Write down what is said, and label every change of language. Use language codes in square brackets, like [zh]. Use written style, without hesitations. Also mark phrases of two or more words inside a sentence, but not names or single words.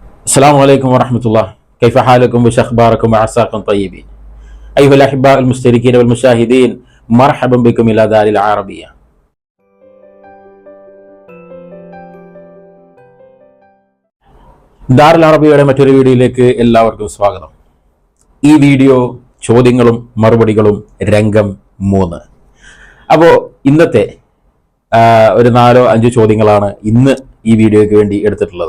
[ar] السلام عليكم ورحمة الله. كيف حالكم وش أخباركم وعساكم طيبين. أيها الأحباء المشتركين والمشاهدين، مرحبا بكم إلى دار العربية. [ml] ദാറുൽ അറബിയുടെ മറ്റൊരു വീഡിയോയിലേക്ക് എല്ലാവർക്കും സ്വാഗതം. ഈ വീഡിയോ ചോദ്യങ്ങളും മറുപടികളും രംഗം 3. അപ്പോൾ ഇന്നത്തെ ഒരു 4-5 ചോദ്യങ്ങളാണ് ഇന്ന് ഈ വീഡിയോയ്ക്ക് വേണ്ടി എടുത്തിട്ടുള്ളത്.